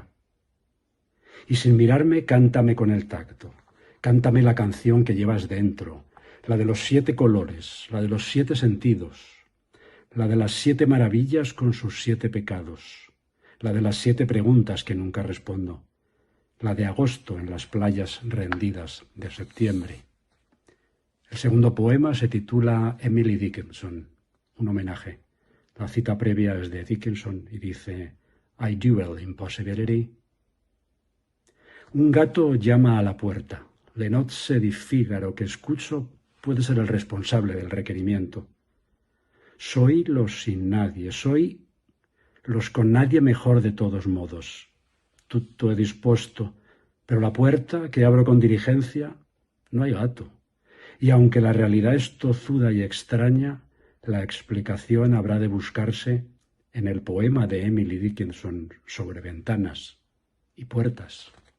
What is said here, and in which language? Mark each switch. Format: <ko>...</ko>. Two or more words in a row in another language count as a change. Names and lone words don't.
<es>Y sin mirarme, cántame con el tacto, cántame la canción que llevas dentro, la de los 7 colores, la de los 7 sentidos, la de las 7 maravillas con sus 7 pecados, la de las 7 preguntas que nunca respondo, la de agosto en las playas rendidas de septiembre. El segundo poema se titula Emily Dickinson, un homenaje. La cita previa es de Dickinson y dice:</es> <en>I duel impossibility.</en> <es>Un gato llama a la puerta. Le nozze di Fígaro que escucho puede ser el responsable del requerimiento. Soy los sin nadie, soy los con nadie mejor de todos modos.</es> <it>Tutto è disposto,</it> <es>pero la puerta que abro con diligencia no hay gato. Y aunque la realidad es tozuda y extraña, la explicación habrá de buscarse en el poema de Emily Dickinson sobre ventanas y puertas.</es>